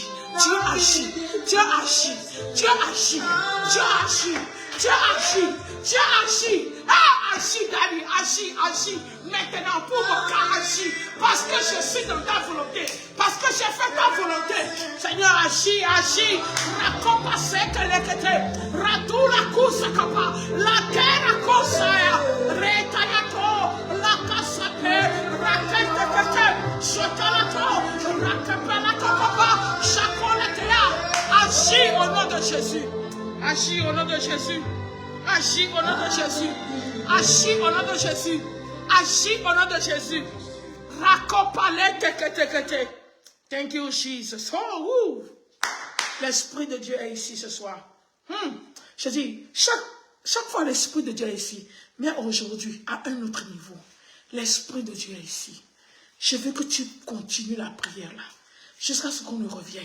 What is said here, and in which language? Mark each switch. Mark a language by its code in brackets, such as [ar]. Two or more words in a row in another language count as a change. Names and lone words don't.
[fr] Dieu agit. Dieu agit. Dieu agit. Dieu agit. Dieu agit. Dieu agit. Agis, Dani. Agis. Agis. Maintenant, pour mon cas, agis. Parce que je suis dans ta volonté. Parce que j'ai fait ta volonté. Seigneur, agis. Agis. Rakopa seke lekete. Radula kusa kapa. La terra kosaya. Retayato. La kasape. Rakete kete. Sotalato. Rakepelato papa. Chakolatea. Agis au nom de Jésus. Agis au nom de Jésus. Agis au nom de Jésus. Agis au nom de Jésus. Agis au nom de Jésus. Rakopalete. [en] Thank you, Jesus. [fr] Oh, l'Esprit de Dieu est ici ce soir. Je dis, chaque fois l'Esprit de Dieu est ici. Mais aujourd'hui, à un autre niveau, l'Esprit de Dieu est ici. Je veux que tu continues la prière là. Jusqu'à ce qu'on nous revienne.